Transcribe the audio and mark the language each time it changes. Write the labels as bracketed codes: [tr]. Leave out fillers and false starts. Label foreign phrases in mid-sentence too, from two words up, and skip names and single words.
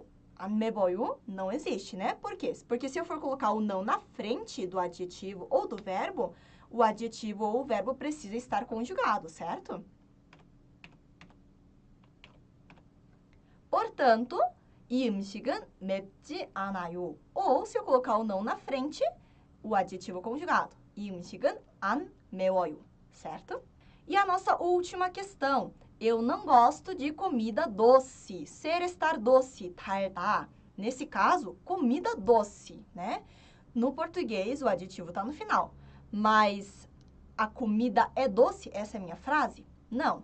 [ko] 안 매워요 [pt] não existe, né? Por quê? Porque se eu for colocar o não na frente do adjetivo ou do verbo, o adjetivo ou o verbo precisa estar conjugado, certo? Portanto, [ko] 이 음식은 맵지 않아요. [pt] Ou, se eu colocar o não na frente, o adjetivo conjugado. [ko] 이 음식은 안 매워요, [pt] certo? E a nossa última questão. Eu não gosto de comida doce. Ser, estar doce, 달다. Nesse caso, comida doce, né? No português, o adjetivo está no final. Mas a comida é doce? Essa é a minha frase? Não.